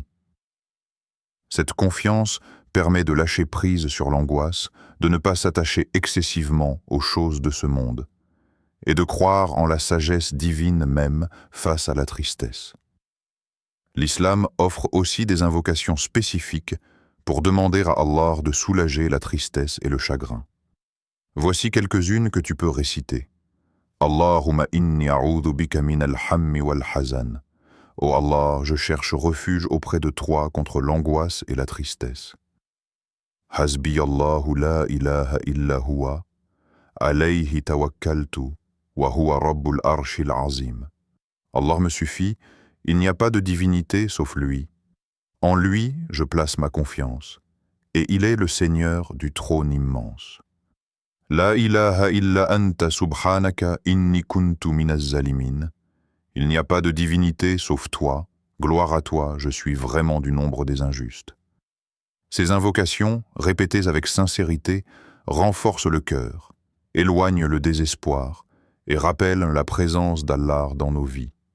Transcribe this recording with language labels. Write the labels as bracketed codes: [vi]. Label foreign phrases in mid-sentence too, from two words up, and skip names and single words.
[fr] Cette confiance permet de lâcher prise sur l'angoisse, de ne pas s'attacher excessivement aux choses de ce monde, et de croire en la sagesse divine même face à la tristesse. L'islam offre aussi des invocations spécifiques pour demander à Allah de soulager la tristesse et le chagrin. Voici quelques-unes que tu peux réciter. [ar] اللهم إني أعوذ بك من الهم والحزن. [fr] Ô Allah, je cherche refuge auprès de toi contre l'angoisse et la tristesse. [ar] حسبي الله لا إله إلا هو، عليه توكلت، وهو رب العرش العظيم. [fr] Allah me suffit, il n'y a pas de divinité sauf lui. En lui, je place ma confiance, et il est le Seigneur du trône immense. [ar] لا إله إلا أنت سبحانك إني كنت من الظالمين. [fr] Il n'y a pas de divinité sauf toi, gloire à toi, je suis vraiment du nombre des injustes. Ces invocations, répétées avec sincérité, renforcent le cœur, éloignent le désespoir et rappellent la présence d'Allah dans nos vies.